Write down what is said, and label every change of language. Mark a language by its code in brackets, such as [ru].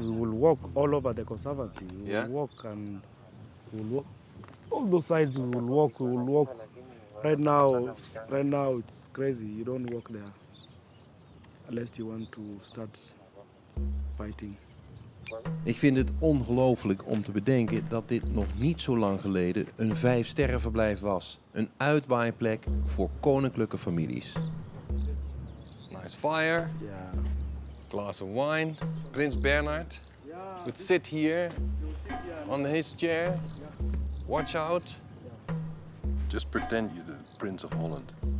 [en] We will walk all over the conservancy. We Yeah? will walk and we will walk. All those sides we will walk. We will walk. Right now it's crazy. You don't walk there unless you want to start fighting. [nl] Ik vind het ongelooflijk om te bedenken dat dit nog niet zo lang geleden een 5-sterrenverblijf was. Een uitwaaiplek voor koninklijke families. [en] Nice fire. Yeah. Glass of wine. Prins Bernhard would sit here on his chair. Watch out. Just pretend you're the Prince of Holland.